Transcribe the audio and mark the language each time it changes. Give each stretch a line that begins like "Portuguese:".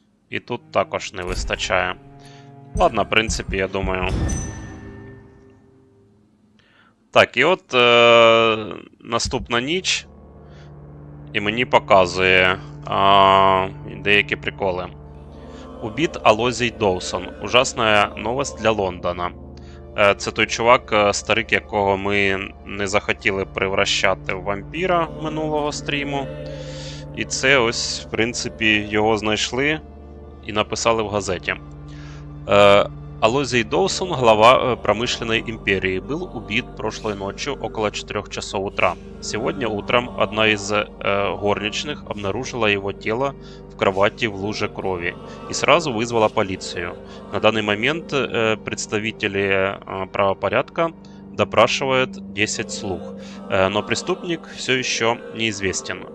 Ukrainian: І тут також не вистачає. Ладно, в принципі, я думаю. Так, і от наступна ніч. І мені показує деякі приколи.
Russian: Убит Алозій Доусон. Ужасна новость для Лондона.
Ukrainian: Це той чувак, старик, якого ми не захотіли превращати в вампіра минулого стріму. І це ось, в принципі, його знайшли і написали в газеті.
Russian: Алозій Доусон, глава промышленной империи, был убит прошлой ночью около 4 часов утра. Сегодня утром одна из горничных обнаружила его тело в кровати в луже крови и сразу вызвала полицию. На данный момент представители правопорядка допрашивают 10 слуг, но преступник все еще неизвестен.